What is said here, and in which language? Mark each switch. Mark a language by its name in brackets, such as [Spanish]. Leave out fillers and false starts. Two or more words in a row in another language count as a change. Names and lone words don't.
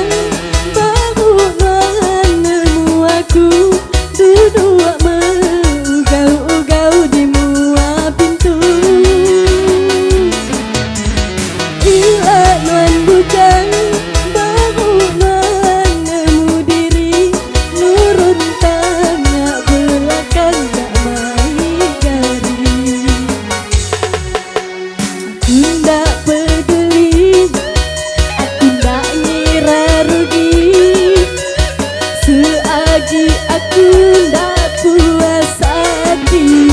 [Iban] baru nuan nemu aku, duduk mengugau-ugau di mua pintu. Gila nuan bujang, baru nuan nemu diri, nurun tangan belakang tak main gari. [Malay] Aku tak peduli, selagi aku tak puas hati.